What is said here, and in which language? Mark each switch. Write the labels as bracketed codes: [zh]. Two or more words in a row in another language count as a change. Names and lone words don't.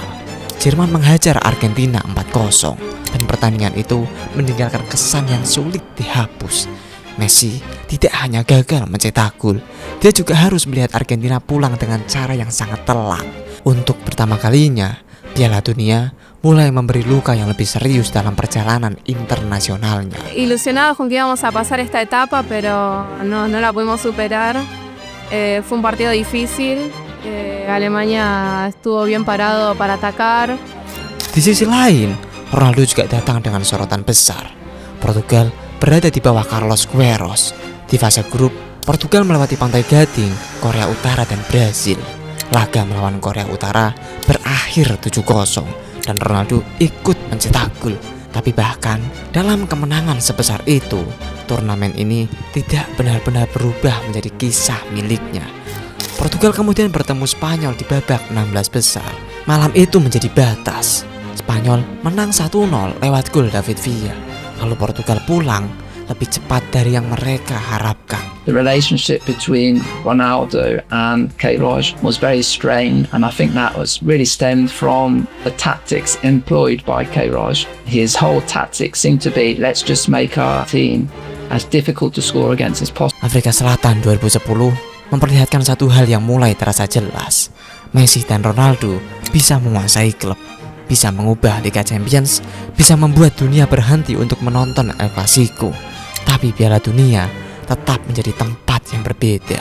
[id] Jerman menghajar Argentina 4-0, dan pertandingan itu meninggalkan kesan yang sulit dihapus. Messi tidak hanya gagal mencetak gol, dia juga harus melihat Argentina pulang dengan cara yang sangat telak. Untuk pertama kalinya, Piala Dunia mulai memberi luka yang lebih serius dalam perjalanan internasionalnya. [es] Ilusionados con que íbamos a pasar esta etapa, pero no la pudimos superar. Fue un partido difícil. Alemania estuvo bien parado para atacar. [id] Di sisi lain, Ronaldo juga datang dengan sorotan besar. Portugal berada di bawah Carlos Queiroz. Di fase grup, Portugal melewati Pantai Gading, Korea Utara, dan Brasil. Laga melawan Korea Utara berakhir 7-0 dan Ronaldo ikut mencetak gol. Tapi bahkan dalam kemenangan sebesar itu, turnamen ini tidak benar-benar berubah menjadi kisah miliknya. Portugal kemudian bertemu Spanyol di babak 16 besar. Malam itu menjadi batas. Spanyol menang 1-0 lewat gol David Villa. Lalu Portugal pulang lebih cepat dari yang mereka harapkan. [en] The relationship between Ronaldo and Queiroz was very strained, and I think that was really stemmed from the tactics employed by Queiroz. His whole tactics seemed to be, let's just make our team as difficult to score against as possible. [id] Afrika Selatan 2010 memperlihatkan satu hal yang mulai terasa jelas. Messi dan Ronaldo bisa menguasai klub, bisa mengubah Liga Champions, bisa membuat dunia berhenti untuk menonton El Clasico. Tapi Piala Dunia tetap menjadi tempat yang berbeda.